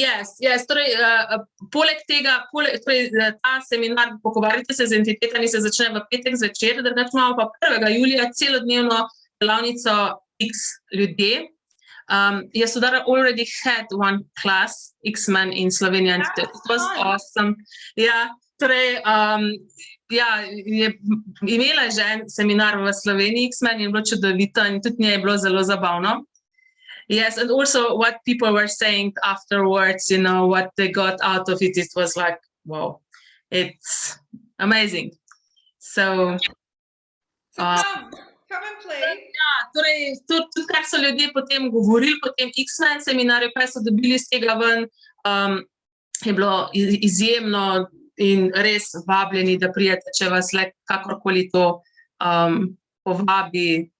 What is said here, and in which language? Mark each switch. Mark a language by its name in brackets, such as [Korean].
[English] Yes. [Slovenian] Torej, poleg tega, ta seminar Pogovarjajte se z entitetami se začne v petek zvečer, drugače imamo pa 1. julija celodnevno delavnico X ljudje. [English] Yasodharo already had one class, X-Men in Slovenia, and it was awesome. [Slovenian] Ja, torej, je imela že en seminar v Sloveniji, X-Men, in je bilo čudovito in tudi njej je bilo zelo zabavno. [English] Yes, and also what people were saying afterwards, what they got out of it, it was like, wow, it's amazing. So come and play. [Slovenian] Ja, torej, tudi kar so ljudje potem govorili po tem X-Men seminarju, kaj so dobili iz tega ven, je bilo izjemno in res vabljeni, da prijete, če vas kakorkoli to povabi.